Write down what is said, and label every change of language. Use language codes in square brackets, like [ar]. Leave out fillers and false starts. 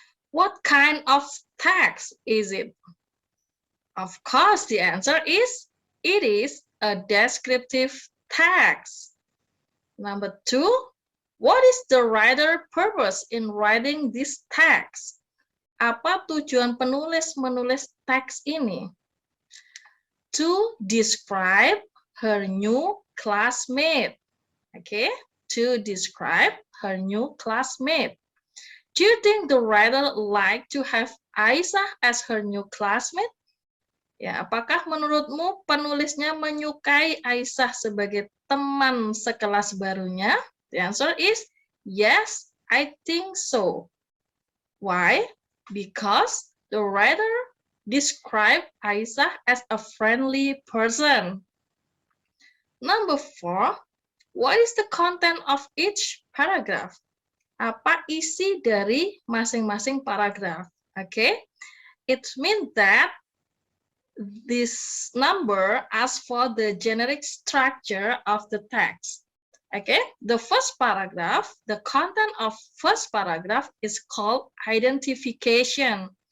[en] What kind of text is it? Of course, the answer is it is a descriptive text. Number 2, what is the writer purpose in writing this text? [id] Apa tujuan penulis menulis teks ini? [en] To describe her new classmate. Okay, to describe her new classmate. Do you think the writer like to have Aisyah as her new classmate? [id] Ya, apakah menurutmu penulisnya menyukai Aisyah sebagai teman sekelas barunya? [en] The answer is yes, I think so. Why? Because the writer described Aisyah as a friendly person. Number 4, what is the content of each paragraph? [id] Apa isi dari masing-masing paragraf? [en] Okay, it means that this number asks for the generic structure of the text. Okay, the first paragraph, the content of first paragraph is called identification.